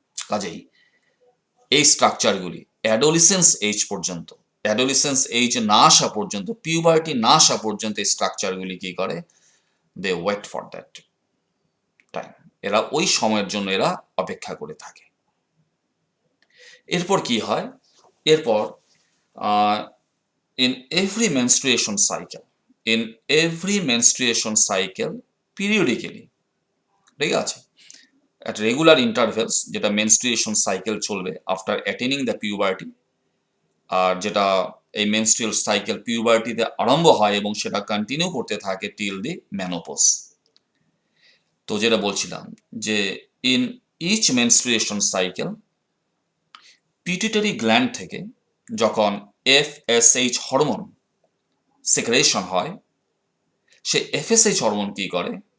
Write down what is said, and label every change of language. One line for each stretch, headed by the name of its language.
Bangla: কাজেই এই স্ট্রাকচারগুলি অ্যাডোলিসেন্স এজ পর্যন্ত, অ্যাডোলিসেন্স এজ না আসা পর্যন্ত, পিউবার্টি না আসা পর্যন্ত এই স্ট্রাকচারগুলি কি করে?
English: they wait for that time,
Bangla: এরা ওই সময়ের জন্য এরা অপেক্ষা করে থাকে। এরপর কি হয়? এরপর
English: in every menstruation cycle, in every menstruation cycle periodically,
Bangla: ঠিক আছে,
English: at regular intervals,
Bangla: যেটা menstruation cycle চলবে
English: after attaining the puberty,
Bangla: আর যেটা এই menstrual cycle পিউবার্টিতে আরম্ভ হয় এবং সেটা কন্টিনিউ করতে থাকে
English: till the menopause।
Bangla: তো যেটা বলছিলাম যে
English: in each menstruation cycle
Bangla: pituitary gland থেকে যখন এফএসএইচ হরমোন সিক্রেশন হয়, সে এফএসএইচ হরমোন কি করে?